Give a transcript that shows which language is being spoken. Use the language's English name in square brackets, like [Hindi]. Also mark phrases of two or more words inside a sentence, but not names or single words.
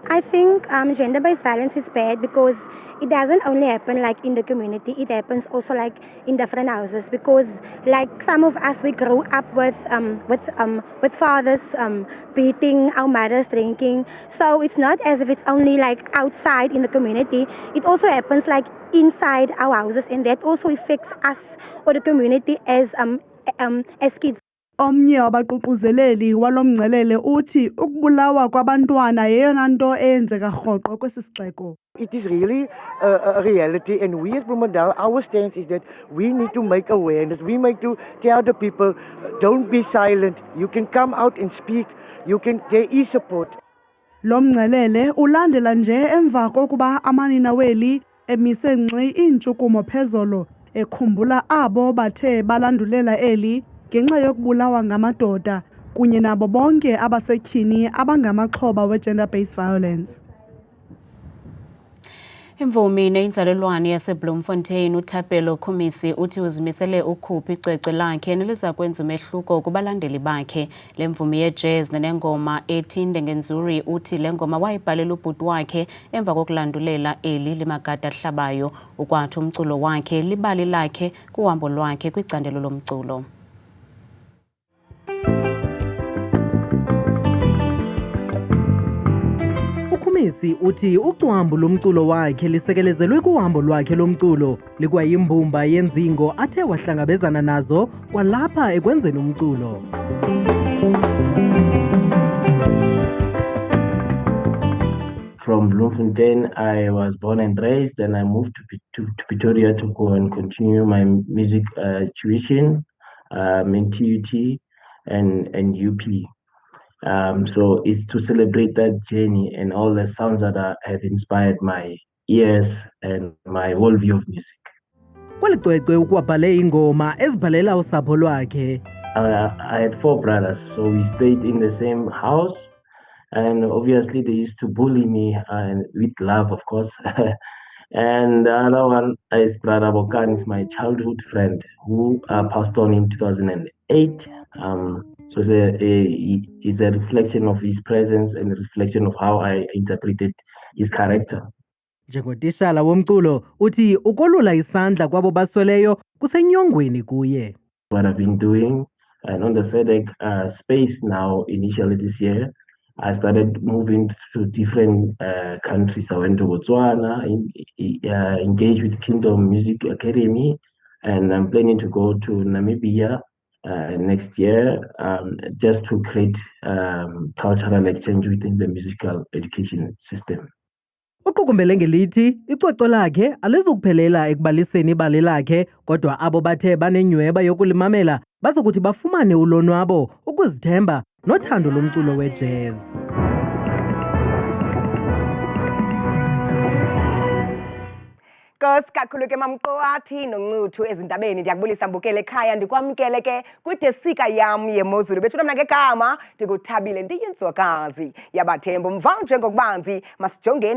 [English] I think gender-based violence is bad because it doesn't only happen like in the community, it happens also like in different houses, because like some of us, we grew up with fathers beating, our mothers drinking. So it's not as if it's only like outside in the community. It also happens like inside our houses, and that also affects us or the community as kids. [Xhosa] Omnye wabaququzeleli walomngcelele uthi ukubulawa kwabantwana yeyona nto eyenzeka rhoqo kwesi sixeko. [English] It is really a reality, and we as Bloemendal, our stance is that we need to make awareness. We need to tell the people, don't be silent. You can come out and speak. There is support. [Xhosa] Lo mngcelele ulandela nje emva kokuba amanina weli emise ngxi iintshukumo phezolo ekhumbula abo bathe balandulela eli ngenxa yokubulawa ngamadoda kunye nabo bonke abasetyhini abangamaxhoba we- [English] gender-based violence. [Xhosa] Imvumi neyinzalelwane yaseBloemfontein uThapelo Khumisi uthi uzimisele ukhupha icwecwe lakhe neliza kwenza umehluko kubalandeli bakhe. Le mvumi yejazz nenengoma ethi Ndengenzuri uthi le ngoma wayibhalela ubhuti wakhe emva kokulandulela eli liMagada Hlabayo. Ukwathi umculo wakhe libali lakhe kuhambo lwakhe kwicandelo lomculo. Khumisi uthi ucwambu lomculo wakhe lisekelezelwe kuhambo lwakhe lomculo likwayimbumba yenzingo athe wahlangabezana nazo kwalapha ekwenzeni umculo. [English] From Bloemfontein, I was born and raised, then I moved to Pretoria to go and continue my music tuition in TUT and UP. So it's to celebrate that journey and all the sounds that have inspired my ears and my whole view of music. [Xhosa] kweli cwecwe ukwabhale ingoma ezibhalela usapho lwakhe. [English] I had 4 brothers, so we stayed in the same house. And obviously they used to bully me with love, of course. And the other one is Brother Bokan, is my childhood friend who passed on in 2008. So it's a reflection of his presence and a reflection of how I interpreted his character. [Xhosa] Njengotishala womculo uthi ukolula isandla kwabo basweleyo kusenyongweni kuye. [English] What I've been doing and on the SADC space now, initially this year, I started moving to different countries. I went to Botswana, engaged with Kingdom Music Academy, and I'm planning to go to Namibia next year just to create cultural exchange within the musical education system. [Xhosa] Uqukumbele ngelithi icwecwe lakhe alizukuphelela ekubaliseni ibali lakhe kodwa abo bathe banenyweba yokulimamela bazokuthi bafumane ulonwabo, ukuzithemba nothando lomculo wejazz. Nkosi kakhulu ke mamqowathi noncuthu ezindabeni ndiyakubulisa mbukele ekhaya ndikwamkele ke kwidesika yam yemozulu bethuna mna ngegama ndikuthabile ndiyinzwakazi yabathembu mvanje ngokubanzi masijongeni